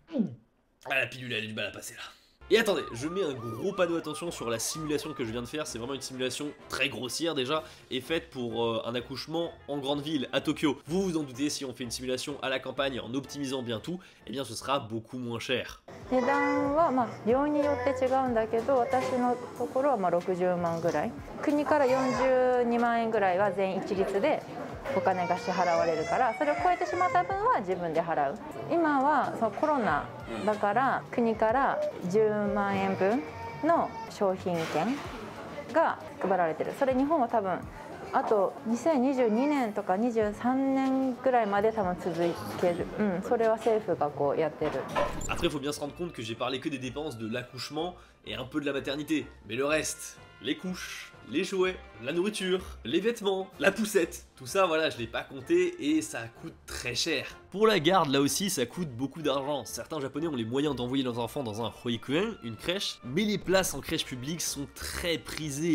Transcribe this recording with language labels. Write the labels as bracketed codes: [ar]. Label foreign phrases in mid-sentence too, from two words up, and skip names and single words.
[fr] Ah, la pilule elle a du mal à passer là. Et attendez, je mets un gros panneau attention sur la simulation que je viens de faire, c'est vraiment une simulation très grossière déjà, et faite pour un accouchement en grande ville, à Tokyo. Vous vous en doutez, si on fait une simulation à la campagne en optimisant bien tout, eh bien ce sera beaucoup moins cher. [ja] 値段は病院によって違うんだけど、私のところは60万ぐらい、国から42万円ぐらいは全員一律でお金が支払われるから、それを超えてしまった分は自分で払う。今はそのコロナだから国から10万円分の商品券が配られてる。それ日本は多分あと2022年とか23年ぐらいまで多分続ける。それは政府がこうやってる。 [fr] Après, faut bien se rendre compte que j'ai parlé que des dépenses de l'accouchement et un peu de la maternité. Mais le reste, les couches, les jouets, la nourriture, les vêtements, la poussette, tout ça, voilà, je l'ai pas compté et ça coûte très cher. Pour la garde, là aussi, ça coûte beaucoup d'argent. Certains japonais ont les moyens d'envoyer leurs enfants dans un hoikuen, une crèche, mais les places en crèche publique sont très prisées.